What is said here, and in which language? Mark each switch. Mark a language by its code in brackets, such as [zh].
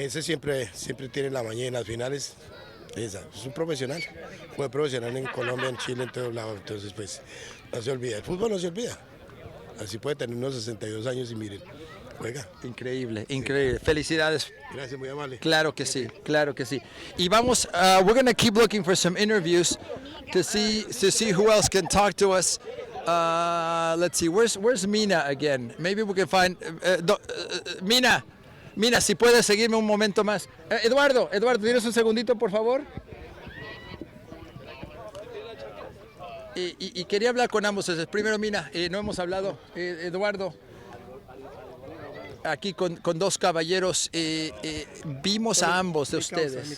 [es] Ese siempre tiene la mañana en las finales. Es un profesional, fue profesional en Colombia, en Chile, en todos lados, entonces pues no se olvida, el fútbol no se olvida. Así puede tener unos 62 años y miren, juega. Increíble, increíble. Felicidades. Gracias, muy amable. Claro que sí, claro que sí. Y vamos, [en] we're going to keep looking for some interviews to see who else can talk to us. Let's see, where's Mina again? Maybe we can find [es] Mina, si puedes seguirme un momento más. Eduardo, ¿tienes un segundito, por favor? Y quería hablar con ambos. Primero, Mina, no hemos hablado. Eduardo, aquí con dos caballeros, vimos a ambos de ustedes.